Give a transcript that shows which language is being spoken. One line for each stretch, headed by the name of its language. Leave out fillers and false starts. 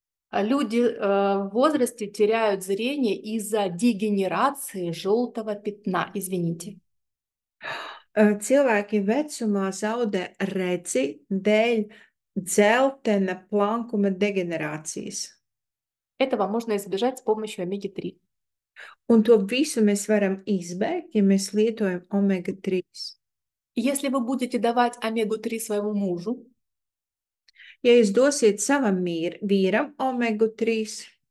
Russian: Люди в возрасте теряют зрение из-за дегенерации желтого пятна, извините.
Latvian: Cilvēki vecumā zaudē redzi dēļ dzeltena plankuma degenerācijas.
Russian: Этого можно избежать с помощью омеги-3.
Latvian: Un to visu mēs varam izbēgt, ja mēs lietojam omega-3.
Russian: Если вы будете давать омегу-3 своему мужу,
Latvian: Ja jūs dosiet savam vīram omega-3,